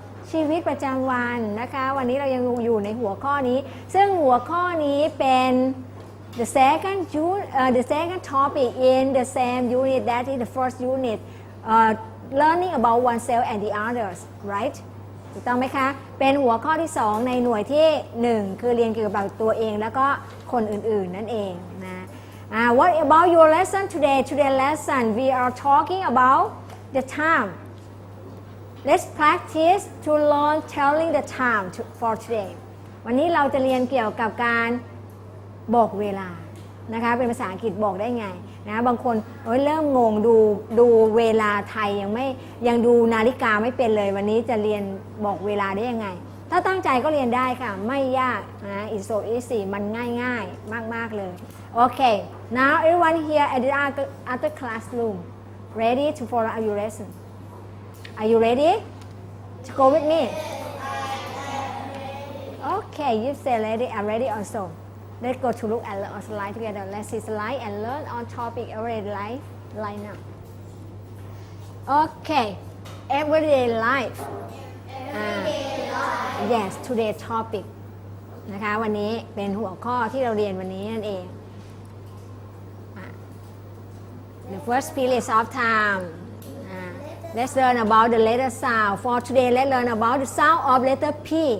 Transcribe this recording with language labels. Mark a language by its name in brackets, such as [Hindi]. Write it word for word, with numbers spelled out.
[Thai] ชีวิตประจำวันนะคะ วันนี้เรายังอยู่ในหัวข้อนี้ ซึ่งหัวข้อนี้เป็น [English] The second, uh, the second topic in the same unit, that is the first unit, uh, learning about oneself and the others, right? [Thai] ถูกต้องไหมคะ เป็นหัวข้อที่สองในหน่วยที่หนึ่งคือเรียนเกี่ยวกับตัวเองแล้วก็คนอื่นๆนั่นเองนะ [English] uh, What about your lesson today? Today lesson we are talking about the time. Let's practice to learn telling the time to, for today. [Thai] วันนี้เราจะเรียนเกี่ยวกับการบอกเวลานะคะเป็นภาษาอังกฤษบอกได้ไงนะบางคนเอ้ยเริ่มงงดูดูเวลาไทยยังไม่ยังดูนาฬิกาไม่เป็นเลยวันนี้จะเรียนบอกเวลาได้ยังไง ถ้าตั้งใจก็เรียนได้ค่ะไม่ยากนะ [English] it's so easy [Thai] มันง่ายง่ายมากๆเลยโอเค [English] now everyone here at the other classroom ready to follow your lesson are you ready to go with me okay you say ready I'm ready also Let's go to look at the slide together. Let's see slide and learn on topic everyday life right now. Okay, everyday life. Everyday life. Yes, today topic. [Thai] นะคะวันนี้เป็นหัวข้อที่เราเรียนวันนี้นั่นเอง [English] The first period of time. Let's learn about the letter sound. For today, let's learn about the sound of letter P.